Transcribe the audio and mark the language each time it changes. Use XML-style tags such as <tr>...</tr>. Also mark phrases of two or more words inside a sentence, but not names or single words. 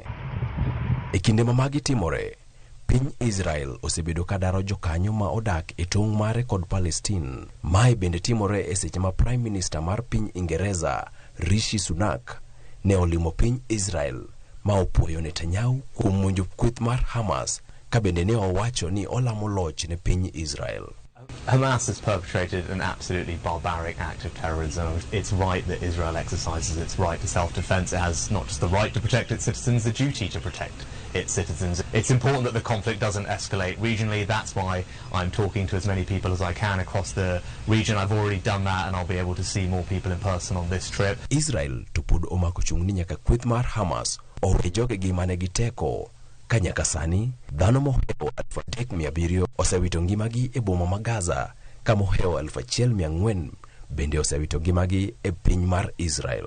<luo>E kinde ma magi timore, piny Israel osebedo ka daro jokanyo ma odak e tong' mare kod Palestine. Mae bende timore e seche ma</luo> <en>Prime Minister</en> <luo>mar piny Ingereza Rishi Sunak ne olimo piny Israel ma opuoyo Netanyahu kuom monjo kweth mar Hamas ka bende ne owacho ni olamo loch ne piny Israel.</luo> <en>Hamas has perpetrated an absolutely barbaric act of terrorism. It's right that Israel exercises its right to self-defense. It has not just the right to protect its citizens, the duty to protect its citizens. It's important that the conflict doesn't escalate regionally. That's why I'm talking to as many people as I can across the region. I've already done that and I'll be able to see more people in person on this trip.</en> <luo>Israel to pud omako chungni nyaka kweth mar Hamas owe jogegi mane giteko. Ka nyaka sani, dhano moheo 3,700 osewito ngimagi e boma ma Gaza, ka moheo 1,400 bende osewito ngimagi e piny mar Israel.</luo>